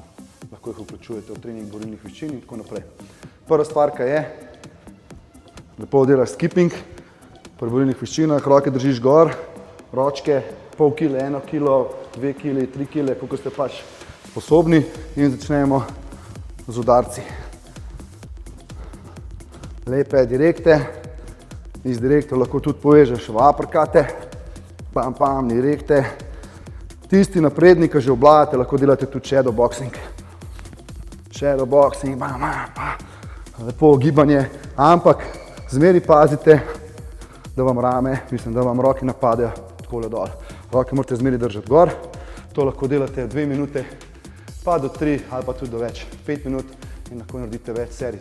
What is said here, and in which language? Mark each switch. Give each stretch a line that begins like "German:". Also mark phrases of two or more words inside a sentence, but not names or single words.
Slovenian: Lahko jih vključujete v trening borilnih veščin in tako naprej. Prva stvar, kaj je, lepo delaš skipping, pri borilnih veščinah, roke držiš gor, ročke, pol kile, 1 kilo, 2 kili, 3 kile, koliko ste pač sposobni in začnemo z udarci. Lepe direkte, iz direktov lahko tudi povežeš v uppercute, pam, pam, direkte. Tisti napredni, ki že obvladate, lahko delate tudi
English: shadow boxing. Shadow boxing,
Slovenian: bam, bam, lepo gibanje, ampak zmeri pazite, da vam rame, da vam roke napadejo takole dol. Roke morate zmeri držati gor, to lahko delate 2 minute, pa do 3 ali pa tudi do več, 5 minut in lahko naredite več serij.